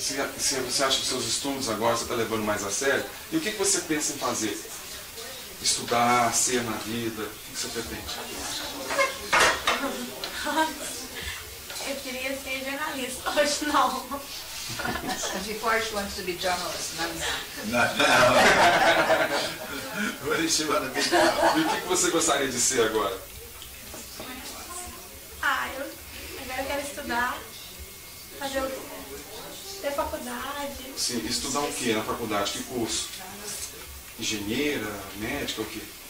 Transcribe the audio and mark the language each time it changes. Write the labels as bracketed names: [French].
[Portuguese] Se você acha que seus estudos agora você está levando mais a sério, e o que você pensa em fazer? Estudar, ser na vida, o que você pretende? Eu queria ser jornalista, hoje não. [English] Before she wants to be journalist, not now. Not now. What does she want to be now? [Portuguese] E o que você gostaria de ser agora? Agora eu quero estudar, ter faculdade. Sim, estudar o que na faculdade? Que curso? Engenheira, médica, o quê?